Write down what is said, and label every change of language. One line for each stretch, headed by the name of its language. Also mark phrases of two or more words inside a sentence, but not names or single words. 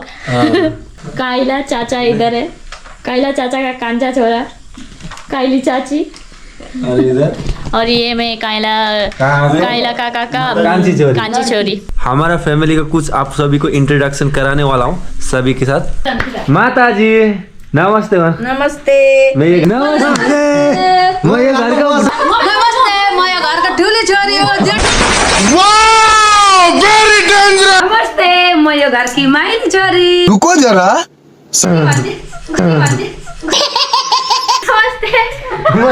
Hindi: काइला चाचा इधर है, काइला चाचा का
Nepali: कांचा छोरा,
Hindi: काइली चाची। और इधर और ये मैं
Nepali: काइला काका
Hindi: का
Nepali: कांची छोरी।
Hindi: हमारा फैमिली का कुछ आप सभी को इंट्रोडक्शन कराने वाला हूँ सभी के साथ। माता जी नमस्ते। नमस्ते। मैं ये घर का
Nepali: ठुली छोरी हो। नमस्ते, म यो घरकी माइली छोरी।
Hindi: रुको जरा।
Nepali: म